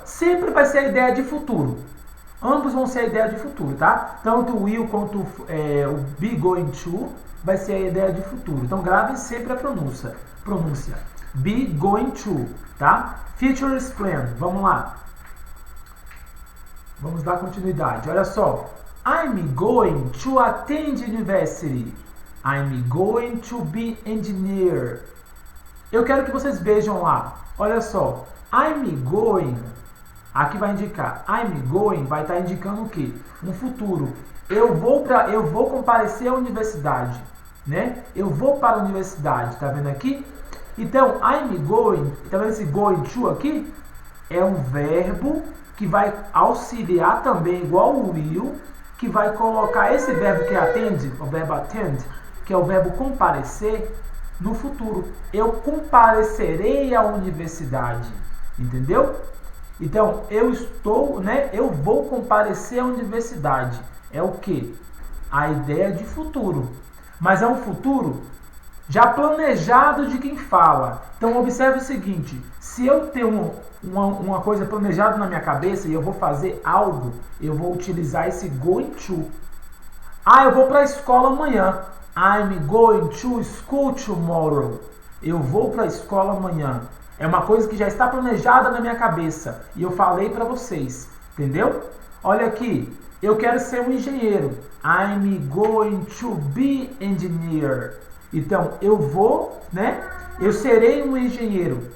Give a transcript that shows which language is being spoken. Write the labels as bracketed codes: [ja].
[pt] Sempre vai ser a ideia de futuro. Ambos vão ser a ideia de futuro, tá? Tanto o will quanto o be going to vai ser a ideia de futuro. Então gravem sempre a pronúncia. [en] Be going to, [pt] tá? [en] Future plan. [pt] Vamos lá. Vamos dar continuidade. Olha só. [en] I'm going to attend university. I'm going to be engineer. [pt] Eu quero que vocês vejam lá. Olha só. [en] I'm going. [pt] Aqui vai indicar. [en] I'm going [pt] vai estar indicando o quê? Um futuro. Eu vou comparecer à universidade, né? Eu vou para a universidade, tá vendo aqui? Então, [en] I'm going, [pt] tá vendo esse going to aqui? É um verbo que vai auxiliar também, igual o will, que vai colocar esse verbo que attend, o verbo attend, que é o verbo comparecer, no futuro. Eu comparecerei à universidade, entendeu? Então, eu vou comparecer à universidade. É o que? A ideia de futuro. Mas é um futuro já planejado de quem fala. Então, observe o seguinte. Se eu tenho uma coisa planejada na minha cabeça e eu vou fazer algo, eu vou utilizar esse going to. Ah, eu vou para a escola amanhã. [en] I'm going to school tomorrow. [pt] Eu vou para a escola amanhã. É uma coisa que já está planejada na minha cabeça. E eu falei para vocês. Entendeu? Olha aqui. Eu quero ser um engenheiro. [en] I'm going to be engineer. [pt] Então, eu vou, né? Eu serei um engenheiro.